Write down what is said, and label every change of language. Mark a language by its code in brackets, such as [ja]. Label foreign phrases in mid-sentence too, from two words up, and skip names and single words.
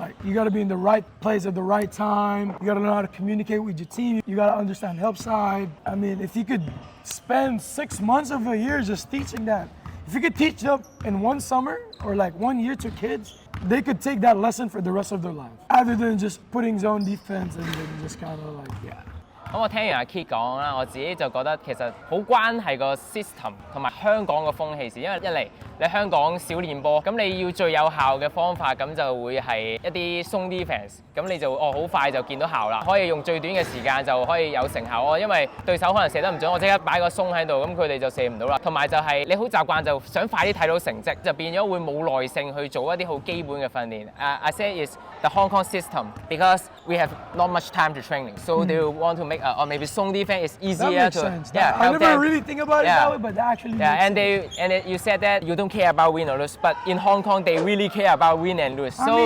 [en] Like, you gotta be in the right place at the right time. You gotta learn how to communicate with your team. You gotta understand help side. I mean, if you could spend 6 months of a year just teaching that, if you could teach them in one summer or like 1 year to kids, they could take that lesson for the rest of their life, other than just putting zone defense and then just kind of like, yeah. [yue] 咁我聽完阿 KIT 講啦，我自己就覺得其實好關係個 system 同埋香港個風氣事，因為一嚟你香港少練波，咁你要最有效嘅方法，咁就會係一啲鬆 defense，咁你就好快就見到效啦，可以用最短嘅時間就可以有成效咯，因為對手可能射得唔準，我即刻擺個鬆喺度，咁佢哋就射唔到啦。同埋就係你好習慣就想快啲睇到成績，就變咗會冇耐性去做一啲好基本嘅訓練。 [en] I say is the Hong Kong system because we have not much time to training, so they want to make or maybe song defense is easier that makes to sense. help I never them. really think about it that way, but that actually makes sense. You said that you don't care about win or lose, but in Hong Kong they really care about win and lose, so